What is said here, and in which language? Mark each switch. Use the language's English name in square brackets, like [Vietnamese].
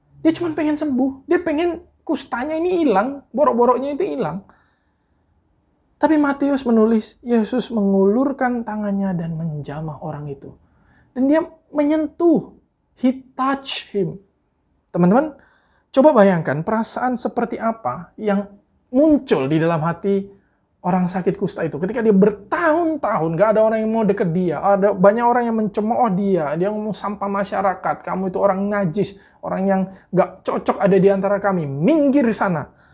[Indonesian] Dia cuma pengen sembuh, dia pengen kustanya ini hilang, borok-boroknya itu hilang. Tapi Matius menulis, Yesus mengulurkan tangannya dan menjamah orang itu. Dan dia menyentuh, [English] he touched him. [Indonesian] Teman-teman, coba bayangkan perasaan seperti apa yang muncul di dalam hati orang sakit kusta itu, ketika dia bertahun-tahun, gak ada orang yang mau deket dia, ada banyak orang yang mencemooh dia ngomong sampah masyarakat, kamu itu orang najis, orang yang gak cocok ada di antara kami, minggir sana.